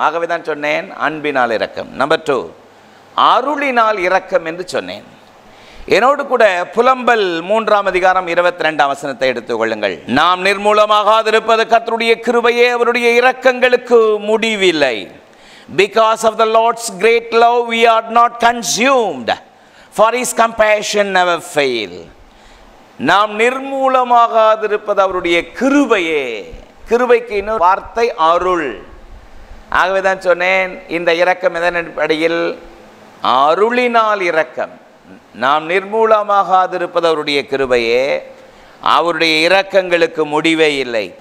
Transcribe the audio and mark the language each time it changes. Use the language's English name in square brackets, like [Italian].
[Tamil] ஆகவே தான் சொன்னேன், அன்பினால் இரக்கம். நம்பர் 2, அருளினால் இரக்கம் என்று சொன்னேன். என்னோடு கூட புலம்பல் 3ஆம் அதிகாரம் 22ஆம் வசனத்தை எடுத்துக் கொள்ளுங்கள். நாம் நிர்மூலமாகாதிருப்பது கர்த்தருடைய கிருபையே, அவருடைய இரக்கங்களுக்கு முடிவில்லை. [English] Because of the Lord's great love we are not consumed, for his compassion never fail. [Tamil] நாம் நிர்மூலமாகாதிருப்பது அவருடைய கிருபையே. கிருபைக்கு இன்னொரு வார்த்தை அருள். ஆகவே தான் சொன்னேன், இந்த இரக்கம் எதன் அடிப்படையில்? அருளினால் இரக்கம். நாம் நிர்மூலமாகாதிருப்பது அவருடைய கிருபையே, அவருடைய இரக்கங்களுக்கு முடிவே இல்லை.